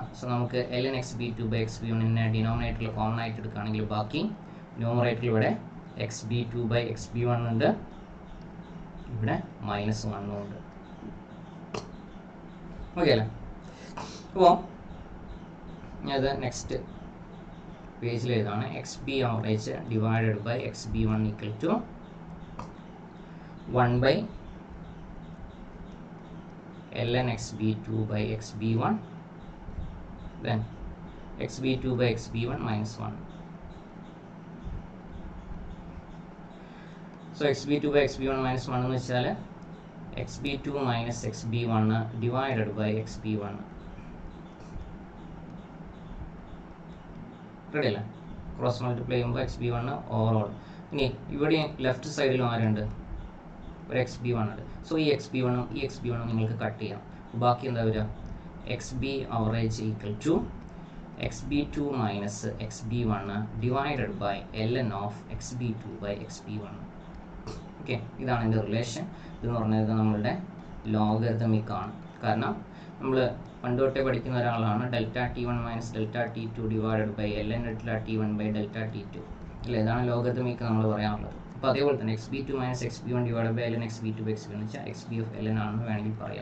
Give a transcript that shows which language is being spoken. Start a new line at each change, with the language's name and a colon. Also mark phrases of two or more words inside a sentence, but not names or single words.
Malayalam: സോ നമുക്ക്
English: l n x b two by x b
Malayalam: വണ്ണിനെ ഡിനോമിനേറ്ററിൽ കോമൺ ആയിട്ട് എടുക്കുകയാണെങ്കിൽ ബാക്കി ന്യൂമറേറ്ററിൽ ഇവിടെ
English: x b two by x b one
Malayalam: ഉണ്ട്, ഇവിടെ -1 ഉണ്ട്. ഓക്കെ അല്ലേ? അപ്പോൾ അത് നെക്സ്റ്റ് പേജിൽ ഏതാണ്,
English: x b average divided by x b one equal to 1 by ln xb2 by xb1 then xb2 by xb1 minus 1. So xb2 by xb1 minus 1
Malayalam: എന്ന് വെച്ചാൽ
English: xb2 minus xb1 divided by xb1.
Malayalam: റെഡി അല്ലേ?
English: cross multiply
Malayalam: ചെയ്യുമ്പോൾ xb1 ഓവറോൾ. ഇനി ഇവിടെ ലെഫ്റ്റ് സൈഡിലും ആരുണ്ട്? ഒരു xb1 ഉണ്ട്. സോ ഈ xb1ഉം ഈ xb1ഉം നിങ്ങൾക്ക് കട്ട് ചെയ്യാം. ബാക്കി എന്താ വരിക?
English: xb average equal to xb2 minus xb1 divided by ln of xb2 by xb1.
Malayalam: ഓക്കെ, ഇതാണ് എൻ്റെ റിലേഷൻ. ഇതെന്ന് പറഞ്ഞത് നമ്മളുടെ ലോഗരിതമിക് ആണ്. കാരണം നമ്മൾ പണ്ട് തൊട്ടേ പഠിക്കുന്ന ഒരാളാണ്
English: delta t1 minus delta t2 divided by ln delta t1 by delta t2
Malayalam: അല്ലേ? ഇതാണ് ലോഗരിതമിക് നമ്മൾ പറയാനുള്ളത്. അപ്പോൾ അതേപോലെ തന്നെ
English: xb2 minus xb1 divide by ln xb2 by xb1
Malayalam: എന്ന് വെച്ചാൽ
English: xb of ln
Malayalam: ആണെന്ന് വേണമെങ്കിൽ പറയാം.